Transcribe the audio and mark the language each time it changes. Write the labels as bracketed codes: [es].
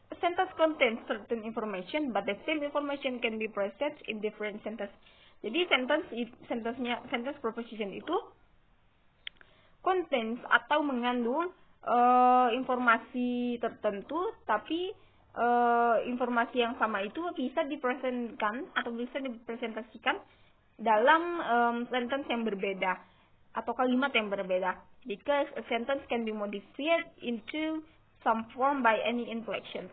[en] A sentence contains certain information, but the same information can be present in different sentences. [id] Jadi sentence proposition itu contains atau mengandung informasi tertentu, tapi informasi yang sama itu bisa dipresentasikan atau bisa dipresentasikan dalam sentence yang berbeda atau kalimat yang berbeda. [en] Because a sentence can be modified into some form by any inflection.